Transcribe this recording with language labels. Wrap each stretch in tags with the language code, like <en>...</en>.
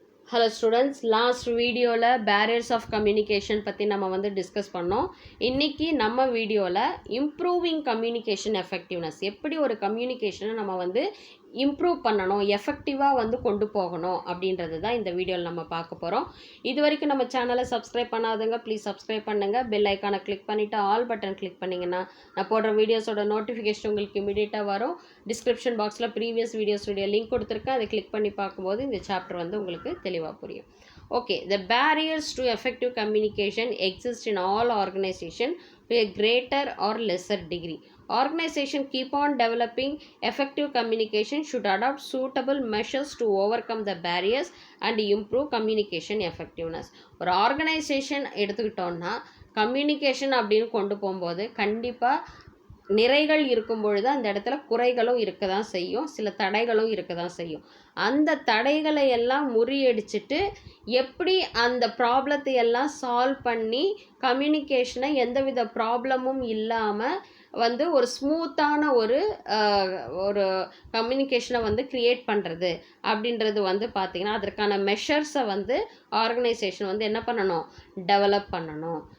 <en>Hello students, last video la barriers of communication</en> <ta>பத்தி நம்ம வந்து டிஸ்கஸ் பண்ணோம். இன்னைக்கு நம்ம வீடியோல</ta> <en>improving communication effectiveness</en> <ta>எப்படி ஒரு கம்யூனிகேஷனை நம்ம வந்து இம்ப்ரூவ் பண்ணணும், எஃபெக்டிவாக வந்து கொண்டு போகணும் அப்படின்றது தான் இந்த வீடியோவில் நம்ம பார்க்க போகிறோம். இது வரைக்கும் நம்ம சேனலை சப்ஸ்கிரைப் பண்ணாதவங்க ப்ளீஸ் சப்ஸ்கிரைப் பண்ணுங்கள். பெல் ஐக்கானை கிளிக் பண்ணிவிட்டு ஆல் பட்டன் கிளிக் பண்ணிங்கன்னா நான் போடுற வீடியோஸோட நோட்டிஃபிகேஷன் உங்களுக்கு இமீடியட்டாக வரும். டிஸ்கிரிப்ஷன் பாக்ஸில் ப்ரீவியஸ் வீடியோஸுடைய லிங்க் கொடுத்துருக்கேன். அதை கிளிக் பண்ணி பார்க்கும்போது இந்த சாப்டர் வந்து உங்களுக்கு தெளிவாக புரியும்.</ta> <en>Okay, the barriers to effective communication exist in all organizations to a greater or lesser degree. Organization keep on developing effective communication should adopt suitable measures to overcome the barriers and improve communication effectiveness.</en> <ta>ஒரு organisation எடுத்துக்கிட்டோம்னா communication அப்படின்னு கொண்டு போகும்போது கண்டிப்பாக நிறைகள் இருக்கும் பொழுது அந்த இடத்துல குறைகளும் இருக்க தான் செய்யும், சில தடைகளும் இருக்க தான் செய்யும். அந்த தடைகளை எல்லாம் முறியடிச்சிட்டு எப்படி அந்த ப்ராப்ளத்தை எல்லாம் சால்வ் பண்ணி கம்யூனிகேஷனை எந்தவித ப்ராப்ளமும் இல்லாமல் வந்து ஒரு ஸ்மூத்தான ஒரு கம்யூனிகேஷனை வந்து க்ரியேட் பண்ணுறது அப்படின்றது வந்து பார்த்திங்கன்னா அதற்கான மெஷர்ஸை வந்து ஆர்கனைசேஷன் வந்து என்ன பண்ணணும், டெவலப் பண்ணணும்.</ta>